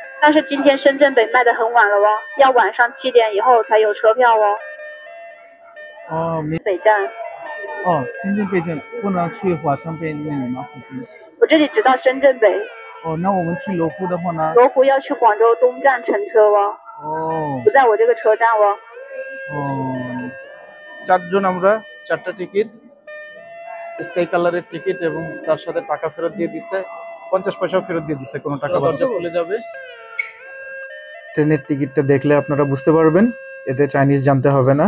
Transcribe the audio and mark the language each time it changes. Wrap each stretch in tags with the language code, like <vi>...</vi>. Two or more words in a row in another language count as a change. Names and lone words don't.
<zh>但是今天深圳北卖的很晚了哦，要晚上7点以后才有车票哦。哦，北站。哦，深圳北站不能去华强北那里吗？附近？我这里只到深圳北。哦，那我们去罗湖的话呢？罗湖要去广州东站乘车哦。哦。不在我这个车站哦。</zh> <bn>চারজন আমরা, 4টা টিকিট,</bn> <en>sky colorer</en> <bn>টিকিট এবং তার সাথে টাকা ফেরত দিয়ে দিছে, 50 পয়সাও ফেরত দিয়ে দিছে, কোনো টাকা বাদ চলে যাবে। ট্রেনের টিকিটটা দেখলে আপনারা বুঝতে পারবেন, এতে চাইনিজ জানতে হবে না।</bn>